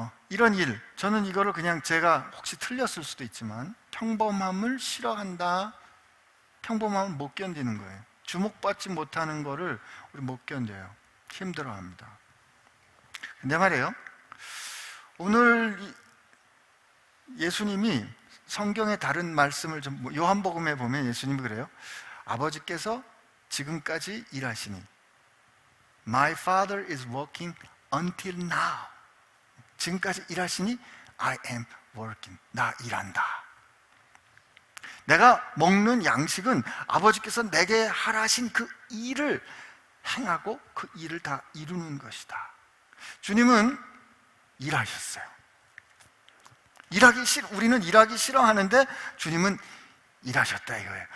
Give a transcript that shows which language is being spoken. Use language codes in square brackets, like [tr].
[ko] 이런 일, 저는 이거를 그냥 제가 혹시 틀렸을 수도 있지만 평범함을 싫어한다, 평범함을 못 견디는 거예요. 주목받지 못하는 거를 우리 못 견뎌요. 힘들어합니다. 근데 말이에요, 오늘 예수님이 성경의 다른 말씀을 요한복음에 보면 예수님이 그래요. 아버지께서 지금까지 일하시니 [en] My Father is working until now. [ko] 지금까지 일하시니 [en] I am working. [ko] 나 일한다. 내가 먹는 양식은 아버지께서 내게 하라신 그 일을 행하고 그 일을 다 이루는 것이다. 주님은 일하셨어요. 우리는 일하기 싫어하는데 주님은 일하셨다 이거예요.